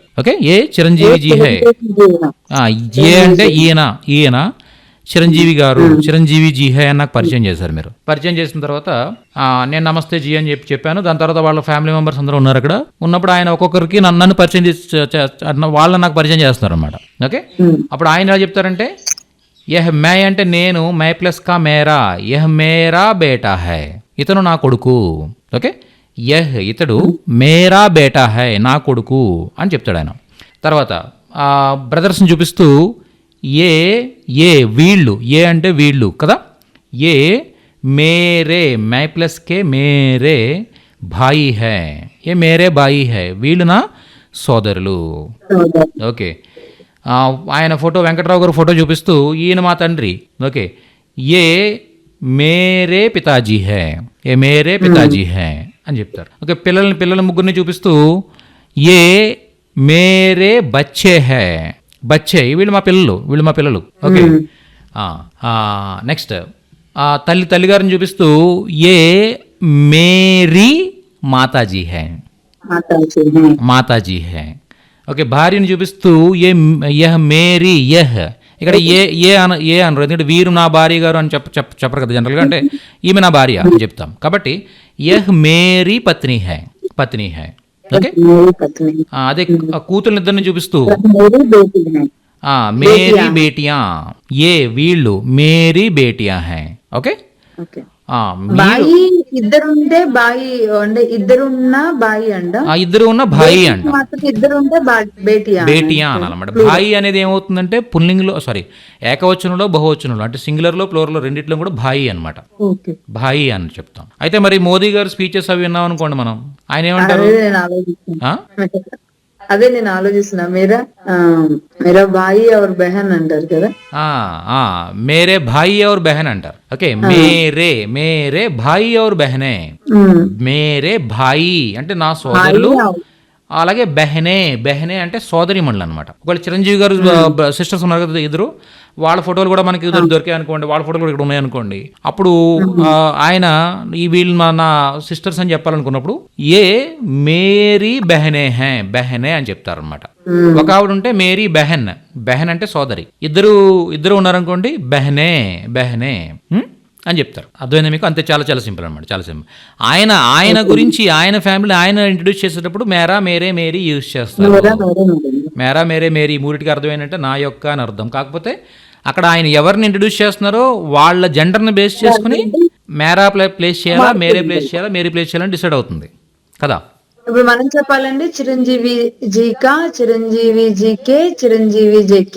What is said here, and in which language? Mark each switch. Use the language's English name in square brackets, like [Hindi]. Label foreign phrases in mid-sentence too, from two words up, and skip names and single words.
[Telugu] ఓకే, [Hindi] ये चिरंजीवी जी है, [Telugu] ఏ అంటే ఈయన చిరంజీవి గారు, [Hindi] चिरंजीवी जी है [Telugu] అని నాకు పరిచయం చేశారు. మీరు పరిచయం చేసిన తర్వాత నేను [Hindi] नमस्ते जी [Telugu] అని చెప్పాను. దాని తర్వాత వాళ్ళ [English] family members [Telugu] అందరూ ఉన్నారు అక్కడ. ఉన్నప్పుడు ఆయన ఒక్కొక్కరికి నన్ను పరిచయం వాళ్ళని నాకు పరిచయం చేస్తున్నారు అనమాట. ఓకే, అప్పుడు ఆయన ఎలా చెప్తారంటే, [Hindi] यह मैं [Telugu] అంటే నేను, [Hindi] मैं प्लस का मेरा, यह मेरा बेटा है, [Telugu] ఇతను నా కొడుకు. ఓకే, యహ్ ఇతడు, [Hindi] मेरा बेटा है, [Telugu] నా కొడుకు అని చెప్తాడు ఆయన. తర్వాత బ్రదర్స్ని చూపిస్తూ ఏ వీళ్ళు, ఏ అంటే వీళ్ళు కదా, [Hindi] ये मेरे, मैं प्लस के मेरे भाई है, ये मेरे भाई है, [Telugu] ఏ మేరే భాయి హై, వీళ్ళు నా సోదరులు. ఓకే, ఆయన ఫోటో, వెంకట్రావు గారు ఫోటో చూపిస్తూ ఈయన మా తండ్రి. ఓకే, [Hindi] ये मेरे पिताजी है, ये मेरे पिताजी है [Telugu] అని చెప్తారు. ఓకే, పిల్లల ముగ్గురిని చూపిస్తూ [Hindi] ये मेरे बच्चे है, बच्चे [Telugu] వీళ్ళు మా పిల్లలు. ఓకే, నెక్స్ట్ తల్లిగారిని చూపిస్తూ [Hindi] ये मेरी माताजी है, माताजी है. [Telugu] ఓకే, భార్యను చూపిస్తూ [Hindi] यह मेरी, [Telugu] యహ్ ఇక్కడ ఏ అనరు, ఎందుకంటే వీరు నా భార్య గారు అని చెప్పరు కదా జనరల్గా, అంటే ఈమె నా భార్య అని చెప్తాం కాబట్టి [Hindi] यह मेरी पत्नी है. [Telugu] ఓకే, అదే కూతురు ఇద్దరిని చూపిస్తూ [Hindi] मेरी बेटिया, [Telugu] ఏ వీళ్ళు [Hindi] मेरी बेटिया है, [Telugu] ఓకే. ఓకే. ఆ, మీరు బాయి ఇద్దరుంటే బాయి అంటే ఇద్దరున్నా బాయి అండ. ఆ ఇద్దరు ఉన్న భాయి అంటాం. మాత్రం ఇద్దరుంటే బేటియా బేటియా అనాలన్నమాట. భాయి అనేది ఏమవుతుందంటే పుల్లింగ్లో సారీ ఏకవచనంలో బహువచనంలో అంటే సింగులర్లో ప్లూరల్లో రెండిట్లో కూడా భాయి అనమాట. ఓకే. భాయి అని చెప్తాం. అయితే మరి మోదీ గారు స్పీచెస్ అవి విన్నాం అనుకోండి మనం, ఆయన ఏమంటారు? అదే నేను ఆలోచిస్తున్నా. ఆ? అదే నేను ఆలోచిస్తున్నా. [Hindi] मेरा भाई और बहन [Telugu] అంటారు కదా. ఆ, ఆ, [Hindi] मेरे भाई और बहन [Telugu] అంటారు. ఓకే, [Hindi] मेरे मेरे भाई और बहने. [Telugu] ఉమ్. [Hindi] मेरे भाई [Telugu] అంటే నా సోదరులు, భాయి అలాగే [Hindi] बहने बहने [Telugu] అంటే సోదరిమణులు అనమాట. ఒకవేళ చిరంజీవి గారు సిస్టర్స్ ఉన్నారు కదా ఇద్దరు, వాళ్ళ ఫోటోలు కూడా మనకి దొరికాయి అనుకోండి, వాళ్ళ ఫోటోలు కూడా ఇక్కడ ఉన్నాయి అనుకోండి, అప్పుడు ఆయన ఈ వీళ్ళు నా సిస్టర్స్ అని చెప్పాలనుకున్నప్పుడు [Hindi] ये मेरी बहने है बहने [Telugu] అని చెప్తారనమాట. ఒక ఆవిడ ఉంటే [Hindi] मेरी बहन, बहन [Telugu] అంటే సోదరి. ఇద్దరు ఉన్నారనుకోండి [Hindi] बहने बहने [Telugu] అని చెప్తారు. అర్థమైందా మీకు? అంతే, చాలా చాలా సింపుల్ అనమాట, చాలా సింపుల్. ఆయన గురించి ఆయన ఫ్యామిలీ ఆయన ఇంట్రడ్యూస్ చేసేటప్పుడు [Hindi] मेरा मेरे मेरी [Telugu] యూజ్ చేస్తారు. [Hindi] मेरा मेरे मेरी [Telugu] మూడిటికి అర్థం ఏంటంటే నా యొక్క అని అర్థం. కాకపోతే అక్కడ ఆయన ఎవరిని ఇంట్రడ్యూస్ చేస్తున్నారో వాళ్ళ జెండర్ని బేస్ చేసుకుని మేరా ప్లేస్ చేయాలా, మేరే ప్లేస్ చేయాలా, మేరీ ప్లేస్ చేయాలని డిసైడ్ అవుతుంది కదా. ఇప్పుడు మనం చెప్పాలండి [Hindi] चिरंजीवी जीका, चिरंजीवी जीके, चिरंजीवी जीकी.